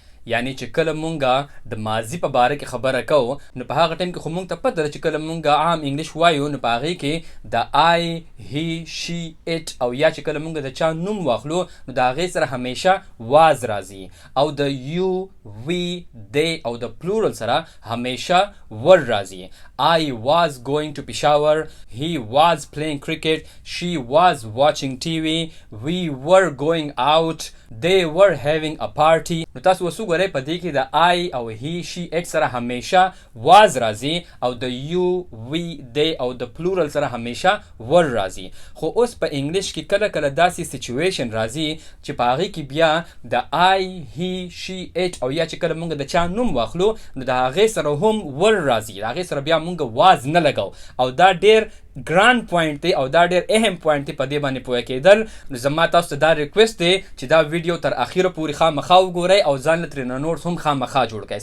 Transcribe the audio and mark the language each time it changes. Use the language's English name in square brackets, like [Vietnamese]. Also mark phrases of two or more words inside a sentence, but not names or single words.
[Pashto] یعنی چې کله مونږه د ماضي په باره کې خبره کوو نو په هغه ټایم کې خو مونږ ته پته ده چې کله مونږه عام انګلیش وایو نو په هغې کې د [English] I, he, she, it [Pashto] او یا چې کله مونږ د چا نوم واخلو نو د هغې سره همیشه واز راځي او د [English] you, we, they [Pashto] او د پلورل سره همیشه ور راځي. [English] I was going to Peshawar. He was playing cricket. She was watching TV. We were going out. They were having a party. [Pashto] نو تاسو وسو غره په دې کې د I او [English] he, she, it [Pashto] سره همیشه was راځي او د [English] you, we, they [Pashto] او د plural سره همیشه ور راځي. خو اوس په انګلیش کې کله کله داسې سچویشن راځي چې په هغې کې بیا د [English] I, he, she, it [Pashto] او یا چې کله مونږ د چا نوم واخلو نو د هغې سره هم ور راځي، د هغې سره بیا مونږ واز نه لګو او دا ډیر ګران پوینټ دی او دا ډیر اهم پوینټ دی. په دې باندې پوه کېدل نو زما تاسو ته دا ریکویسټ دی چې دا ویډیو تر اخیره پورې خامخا وګورئ او ځان له ترېنه نوټس هم خامخا جوړ کړئ.